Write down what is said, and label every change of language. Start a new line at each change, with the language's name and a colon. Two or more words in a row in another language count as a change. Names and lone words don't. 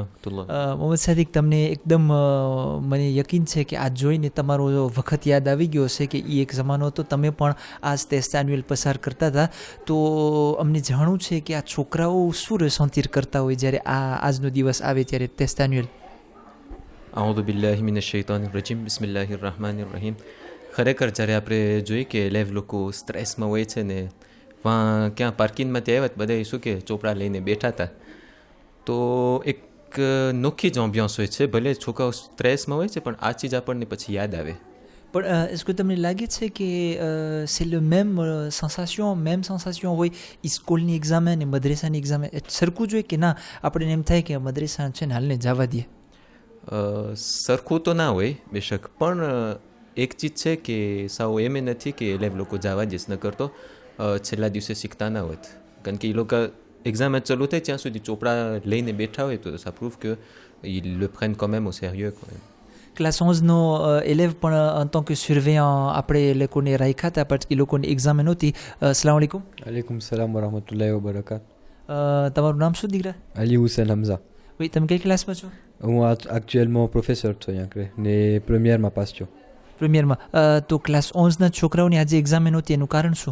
Gujarati: મોહમ્મદ સાદિક, તમને એકદમ મને યકીન છે કે આ જોઈને તમારો વખત યાદ આવી ગયો હશે કે એ એક જમાનો હતો, તમે પણ આ ટેસ્ટ એન્યુઅલ પસાર કરતા હતા. તો અમને જાણવું છે કે આ છોકરાઓ શું રસંતીર કરતા હોય જ્યારે આજનો દિવસ આવે ત્યારે ટેસ્ટ એન્યુઅલ.
Arabic: أعوذ بالله من الشيطان الرجيم بسم الله الرحمن الرحيم.
Gujarati: ખરેખર જ્યારે આપણે જોઈએ કે લેવ લોકો સ્ટ્રેસમાં હોય છે ને ક્યાં પાર્કિંગમાંથી આવ્યા બધા શું કે ચોપડા લઈને બેઠા હતા, તો એક નોખી જ એમ્બિયન્સ હોય છે. ભલે છોકરાઓ સ્ટ્રેસમાં હોય છે પણ આ ચીજ આપણને પછી યાદ આવે. પણ
French: est-ce que
Gujarati: તમને લાગે છે કે
French: c'est le même sensation
Gujarati: હોય સ્કૂલની એક્ઝામ ને મદ્રેસાની એક્ઝામ સરખું જોઈએ કે ના આપણે એમ થાય કે મદ્રેસા છે ને હાલને જવા દઈએ? સરખું તો ના હોય બેશક, પણ એક ચીજ છે કે સાવ એમ નથી કે એલેવ લોકો જવા દઈશ ન કરતો છેલ્લા દિવસે શીખતા ના હોત, કારણ કે એ લોકો એક્ઝામ જ ચાલુ થાય ત્યાં સુધી ચોપડા લઈને બેઠા હોય તો
French: ça prouve que ils le prennent quand même au sérieux quand même.
Gujarati: ક્લાસ 11નો એલેવ પણ
French: en tant que surveillant
Gujarati: આપણે એ લોકોને રાખ્યા હતા પણ એ લોકોની એક્ઝામ નહોતી.
Arabic: السلام عليكم. وعليكم السلام ورحمة الله وبركاته.
Gujarati: તમારું નામ શું દીકરા? અલી હુસૈન હમઝા. ભાઈ, તમે કઈ ક્લાસમાં છો? હું એકચ્યુઅલમાં પ્રોફેસર છું અહીંયા ને પ્રીમિયરમાં પાસ છું. પ્રીમિયરમાં. તો ક્લાસ 11ના છોકરાઓની આજે એક્ઝામ નહોતી, એનું કારણ શું?